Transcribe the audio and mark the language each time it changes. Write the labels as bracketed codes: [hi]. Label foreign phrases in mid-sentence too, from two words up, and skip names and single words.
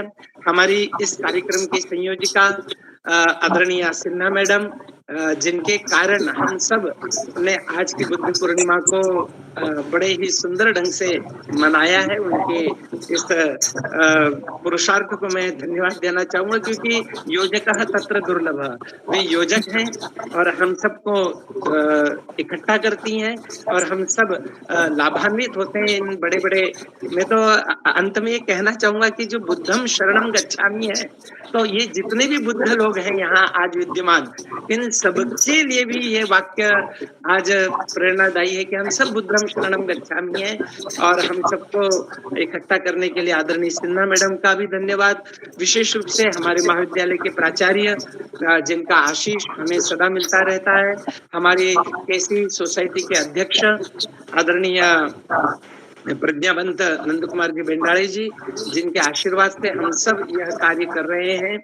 [hi] हमारी इस कार्यक्रम की संयोजिका आदरणीय सिन्हा मैडम, जिनके कारण हम सब ने आज की बुद्ध पूर्णिमा को बड़े ही सुंदर ढंग से मनाया है, उनके इस पुरुषार्थ को मैं धन्यवाद देना चाहूंगा, क्योंकि [sa] योजकः तत्र दुर्लभ, [hi] वे योजक हैं और हम सबको इकट्ठा करती हैं, और हम सब लाभान्वित होते हैं इन बड़े बड़े। मैं तो अंत में ये कहना चाहूंगा कि जो [pi] बुद्धम शरणम गच्छामि [hi] है, तो ये जितने भी बुद्ध लोग हैं यहाँ आज विद्यमान, इन सबके लिए भी ये वाक्य आज प्रेरणादायी है कि हम सब [pi] बुद्धम शरणम गच्छामि [hi] हैं। और हम सबको इकट्ठा करने के लिए आदरणीय सिन्हा मैडम का भी धन्यवाद, विशेष रूप से हमारे महाविद्यालय के प्राचार्य, जिनका आशीष हमें सदा मिलता रहता है, हमारी केसी सोसाइटी के अध्यक्ष आदरणीय प्रज्ञावंत नंद कुमार जी बेंडाले जी, जिनके आशीर्वाद से हम सब यह कार्य कर रहे हैं।